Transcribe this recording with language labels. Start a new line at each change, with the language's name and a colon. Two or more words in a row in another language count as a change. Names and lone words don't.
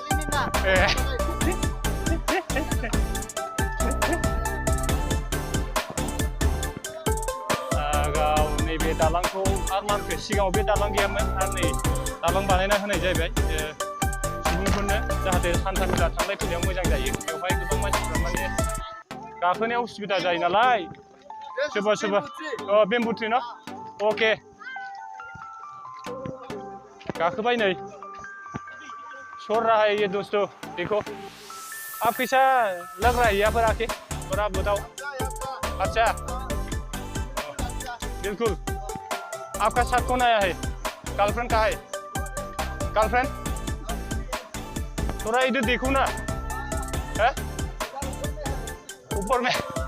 Bodo: गाव नैबे दालांखौ आरो मानखौ सिगाङाव बे दालां गैयामोन आरो नै दालां बानायना होनाय जाहैबाय सुबुंफोरनो जाहाथे हान्था मेला थांलाय फैनायाव मोजां जायो बेवहाय गोबां मानसिफ्रा माने गाखोनायाव उसुबिदा जायो नालाय सोरबा सोरबा
English: bamboo tree
Bodo: न अके गाखोबाय नै
Hindi: सर रहा है ये दोस्तों देखो आप कैसा लग रहा है यहाँ पर आके और आप बताओ अच्छा बिल्कुल आपका साथ कौन आया है गर्लफ्रेंड कहाँ है गर्लफ्रेंड थोड़ा इधर देखो ना है ऊपर में